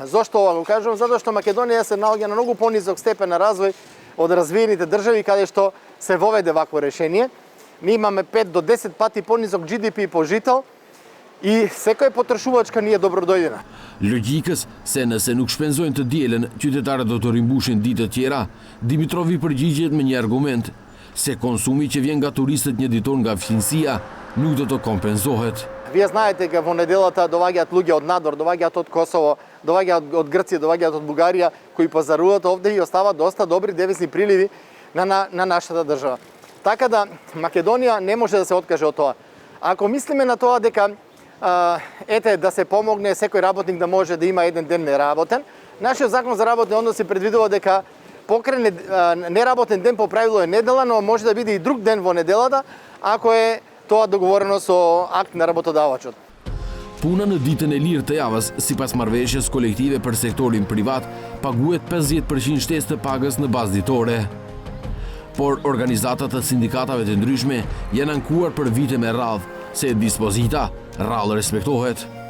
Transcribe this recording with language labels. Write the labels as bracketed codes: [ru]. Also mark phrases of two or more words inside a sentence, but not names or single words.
[mk] Зошто ова го кажувам? Затоа што Македонија се наоѓа на многу понизок степен на развој од развиените држави каде што се воведе вакво решение. Ние имаме 5 до 10 пати понизок GDP по жител и секоја потрошувачка ни е добродојдена. [sq] Logjikës se nëse nuk shpenzojnë të dielën, qytetarët do të rimbushin ditë të tjera, Dimitrovi përgjigjet me një argument, se konsumi që vjen nga turistët një ditor nga fqinësia nuk do të kompenzohet. [mk] Вие знаете дека во неделата доаѓаат луѓе од надвор, доаѓаат од Косово, доаѓаат од Грција, доаѓаат од Бугарија, кои пазаруваат овде и остават доста добри девизни приливи на нашата држава. Така да Македонија не може да се откаже од тоа. Ако мислиме на тоа дека да се помогне секој работник да може да има еден ден неработен, нашиот закон за работни односи предвидува дека покрај неработен ден по правило е недела, но може да биде и друг ден во неделата, ако е тоа договорено со акт на работодавачот. [sq] Puna në ditën e lirë të javës, sipas marrëveshjes kolektive për sektorin privat, paguhet 50% shtesë të pagës në bazë ditore. Por organizatat e sindikatave të ndryshme janë ankuar për vite me radhë se dispozita rrallë respektohet.